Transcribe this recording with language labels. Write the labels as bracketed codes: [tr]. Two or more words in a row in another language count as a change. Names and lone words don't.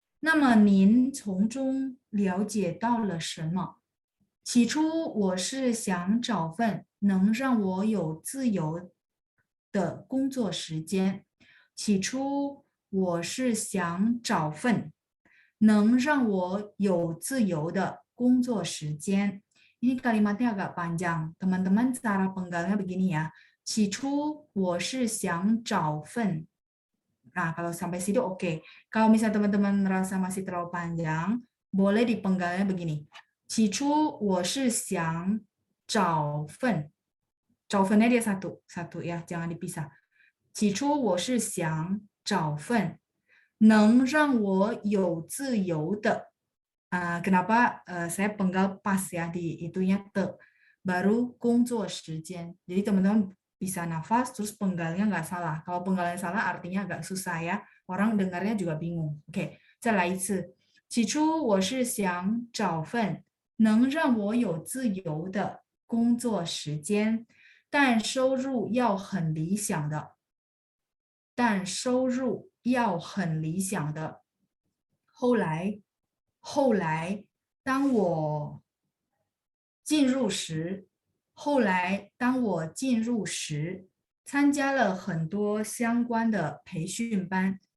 [zh] 起初我是想找份能让我有自由的工作时间。 [id] Ini kalimatnya agak panjang. Teman-teman, cara penggalnya begini ya. [zh] 起初我是想找份. [id] Nah, kalau sampai situ oke. Kalau misalnya teman-teman merasa masih terlalu panjang, boleh dipenggalnya begini. [zh] 起初我是想找份. [id] 找份nya dia satu ya, jangan dipisah. [zh] 起初我是想找份能让我有自由的. [id] Kenapa saya penggal pas ya di itunya te, baru [zh] 工作时间. [id] Jadi teman-teman bisa nafas terus penggalnya nggak salah. Kalau penggalnya salah artinya agak susah ya. Orang dengarnya juga bingung. Oke, [zh] 再来一次. 起初我是想找份能让我有自由的工作时间，但收入要很理想的。后来，当我进入时，参加了很多相关的培训班，